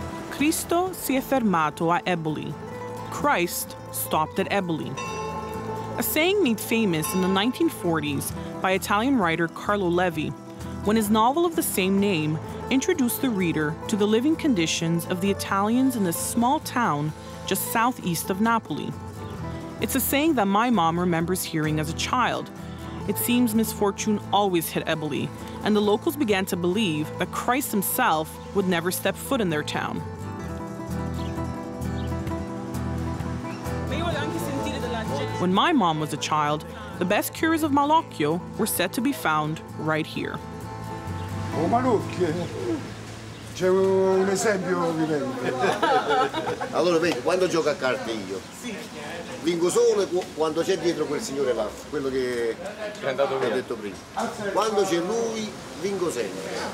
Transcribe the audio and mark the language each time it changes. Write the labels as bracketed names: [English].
[Italian] Cristo si è fermato a Eboli. [English] Christ stopped at Eboli. A saying made famous in the 1940s by Italian writer Carlo Levi, when his novel of the same name introduced the reader to the living conditions of the Italians in this small town just southeast of Napoli. It's a saying that my mom remembers hearing as a child. It seems misfortune always hit Eboli, and the locals began to believe that Christ himself would never step foot in their town. When my mom was a child, the best cures of Malocchio were said to be found right here. [Italian] Oh, Malocchio, c'è un esempio vivente. Allora vedi, quando gioco a carte io, vinco solo quando c'è dietro quel signore là, quello che è andato via. Ho detto prima. Quando c'è lui, vinco sempre.